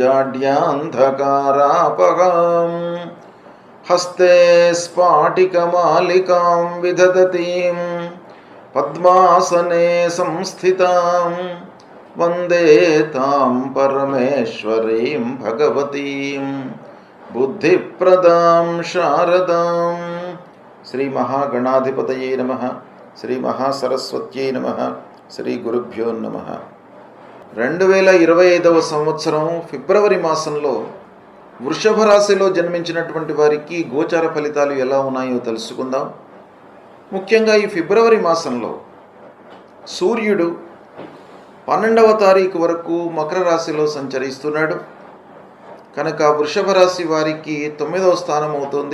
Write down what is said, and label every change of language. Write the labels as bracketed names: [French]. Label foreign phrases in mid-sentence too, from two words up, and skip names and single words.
[Sanskrit] जाड्यान्धकारापहां हस्ते स्फाटिकमालिकां विदधतीं पद्मासने संस्थितां वन्दे तां परमेश्वरीं भगवतीं बुद्धिप्रदां शारदां। श्री महागणाधिपतये नमः। श्री महासरस्वत्यै नमः। శ్రీ గురుభ్యో నమః. [Telugu] 2025వ సంవత్సరం ఫిబ్రవరి మాసంలో వృషభ రాశిలో జన్మించినటువంటి వారికి గోచార ఫలితాలు ఎలా ఉన్నాయో తెలుసుకుందాం. ముఖ్యంగా ఈ ఫిబ్రవరి మాసంలో సూర్యుడు 12వ తారీఖు వరకు మకర రాశిలో సంచరిస్తున్నాడు కనుక వృషభ రాశి వారికి 9వ స్థానం అవుతుంది.